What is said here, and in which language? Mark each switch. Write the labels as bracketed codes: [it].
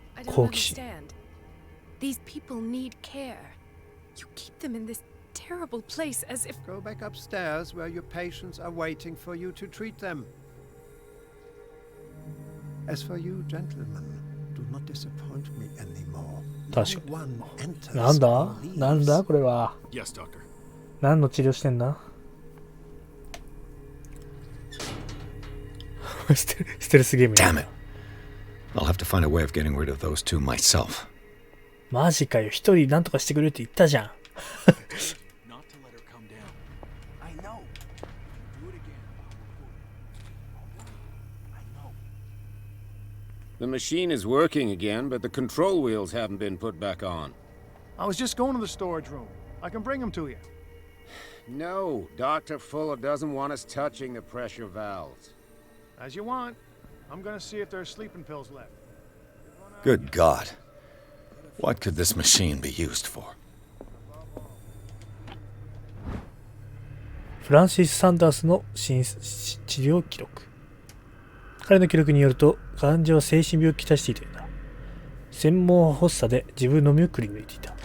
[en] I don't understand. These people need care. You keep them in this terrible place as if... Go back upstairs where your patients are waiting for you to treat them. As for you, gentlemen, do not disappoint me anymore. [ja] 確かに。なんだなんだこれは。 [en] Yes, doctor. [ja] 何の治療してんだステルスゲーム。 [en] Damn it. I'll have to find a way of getting rid of those two myself. [ja] マジかよ。一人なんとかしてくれるって言ったじゃん。 [en] The machine is working again, but the control wheels haven't been put back on. I was just going to the storage room. I can bring them to you. No, Dr. Fuller doesn't want us touching the pressure valves. As you want. I'm gonna see if there are sleeping pills left. Good God. What could this machine be used for? [ja] フランシス・サンダースの治療記録。彼の記録によると、患者は精神病をきたしていたようだ。専門発作で自分の身をくり抜いていた。